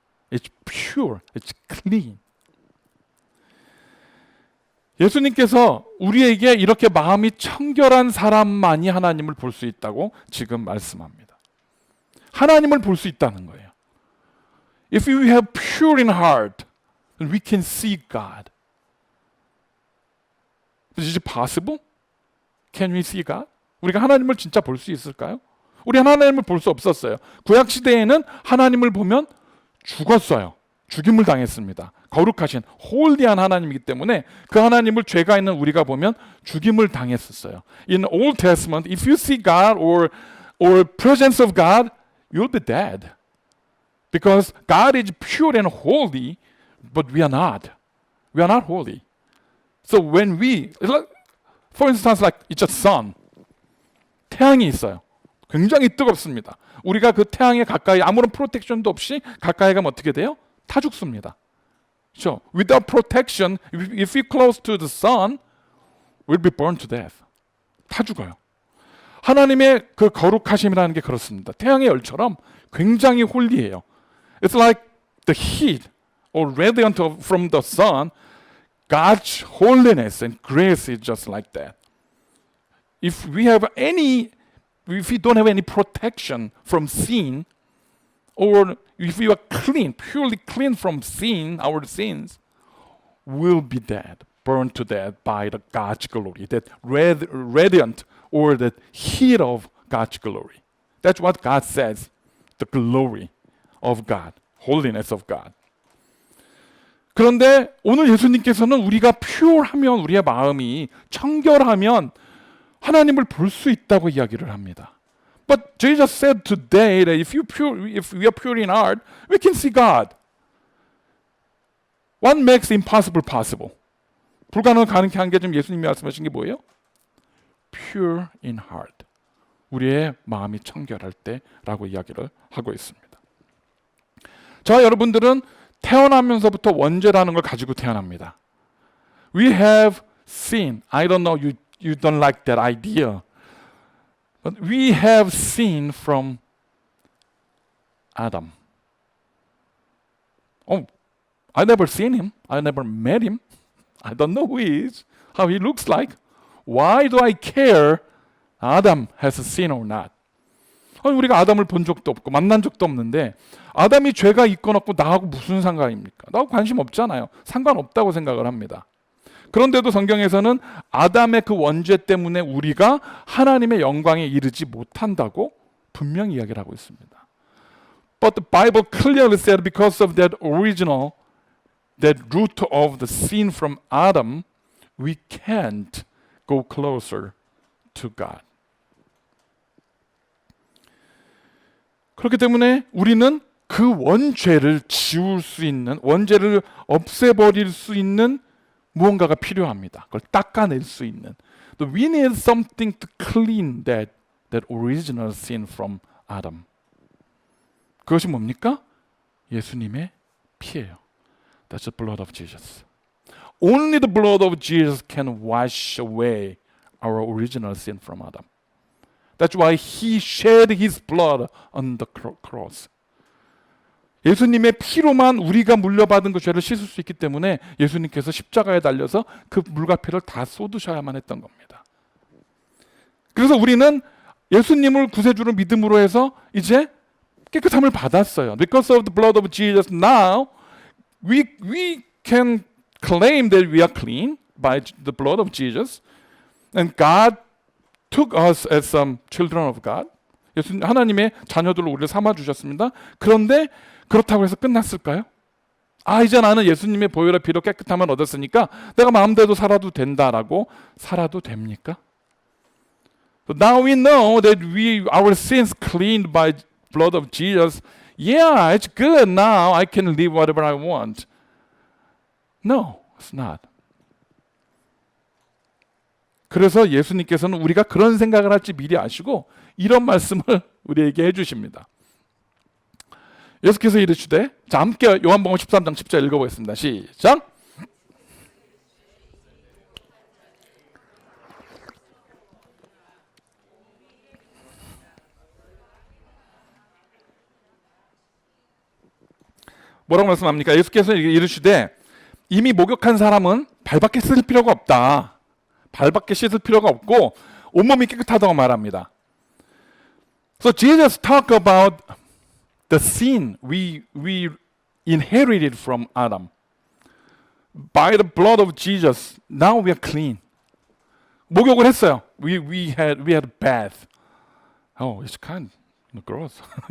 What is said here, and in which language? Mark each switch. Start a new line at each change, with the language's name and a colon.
English: It's pure, it's clean.
Korean: 예수님께서 우리에게 이렇게 마음이 청결한 사람만이 하나님을 볼 수 있다고 지금 말씀합니다. 하나님을 볼 수 있다는 거예요.
English: If we have pure in heart, then we can see God. Is it possible? Can we see God?
Korean: 우리가 하나님을 진짜 볼 수 있을까요? 우리 하나님을 볼 수 없었어요. 구약 시대에는 하나님을 보면 죽었어요. 죽임을 당했습니다. 거룩하신 홀리한 하나님이기 때문에 그 하나님을 죄가 있는 우리가 보면 죽임을 당했었어요.
English: In Old Testament, if you see God or presence of God, you'll be dead. Because God is pure and holy, but we are not. We are not holy. So when we, for instance, like it's a sun.
Korean: 태양이 있어요. 굉장히 뜨겁습니다. 우리가 그 태양에 가까이 아무런 프로텍션도 없이 가까이 가면 어떻게 돼요? 타 죽습니다.
English: So without protection, if we close to the sun, we'll be burned to death.
Korean: 타 죽어요. 하나님의 그 거룩하심이라는 게 그렇습니다. 태양의 열처럼 굉장히 홀리해요.
English: It's like the heat or radiant from the sun. God's holiness and grace is just like that. If we don't have any protection from sin, or if we are clean, purely clean from sin, our sins, we'll be dead, burned to death by the God's glory, that radiant or that heat of God's glory. That's what God says, the glory of God, holiness of God.
Korean: 그런데 오늘 예수님께서는 우리가 퓨어하면, 우리의 마음이 청결하면 하나님을 볼 수 있다고 이야기를 합니다.
English: But Jesus said today that if we are pure in heart, we can see God. What makes impossible possible?
Korean: 불가능을 가능케 한 게 지금 예수님이 말씀하신 게 뭐예요?
English: Pure in heart.
Korean: 우리의 마음이 청결할 때라고 이야기를 하고 있습니다. 저와 여러분들은 태어나면서부터 원죄라는 걸 가지고 태어납니다.
English: We have sin. I don't know, you don't like that idea. But we have sin from Adam. Oh, I never seen him. I never met him. I don't know who he is, how he looks like. Why do I care Adam has sin or not?
Korean: 우리가 아담을 본 적도 없고 만난 적도 없는데 아담이 죄가 있건 없고 나하고 무슨 상관입니까? 나하고 관심 없잖아요. 상관없다고 생각을 합니다. 그런데도 성경에서는 아담의 그 원죄 때문에 우리가 하나님의 영광에 이르지 못한다고 분명히 이야기를 하고 있습니다.
English: But the Bible clearly said because of that original, that root of the sin from Adam, we can't go closer to God.
Korean: 그렇기 때문에 우리는 그 원죄를 지울 수 있는, 원죄를 없애버릴 수 있는 무언가가 필요합니다. 그걸 닦아낼 수 있는.
English: We need something to clean that original sin from Adam.
Korean: 그것이 뭡니까? 예수님의 피예요.
English: That's the blood of Jesus. Only the blood of Jesus can wash away our original sin from Adam. That's why he shed his blood on the cross.
Korean: 예수님의 피로만 우리가 물려받은 그 죄를 씻을 수 있기 때문에 예수님께서 십자가에 달려서 그 물과 피를 다 쏟으셔야만 했던 겁니다. 그래서 우리는 예수님을 구세주로 믿음으로 해서 이제 깨끗함을 받았어요.
English: Because of the blood of Jesus, now we can claim that we are clean by the blood of Jesus, and God took us as some children of God.
Korean: 예수님 하나님의 자녀들로 우리를 삼아 주셨습니다. 그런데 그렇다고 해서 끝났을까요? 이제 나는 예수님의 보혈의 피로 깨끗함을 얻었으니까 내가 마음대로 살아도 된다라고 살아도 됩니까?
English: So now we know that our sins cleaned by blood of Jesus. Yeah, it's good now. I can live whatever I want. No, it's not.
Korean: 그래서 예수님께서는 우리가 그런 생각을 할지 미리 아시고 이런 말씀을 우리에게 해주십니다. 예수께서 이르시되, 자 함께 요한복음 13장 10절 읽어보겠습니다. 시작. 뭐라고 말씀합니까? 예수께서 이르시되 이미 목욕한 사람은 발밖에 씻을 필요가 없다. 발밖에 씻을 필요가 없고 온몸이 깨끗하다고 말합니다.
English: So Jesus talk about the sin we inherited from Adam. By the blood of Jesus, now we are clean.
Korean: 목욕을 했어요.
English: We had bath. Oh, it's kind of gross.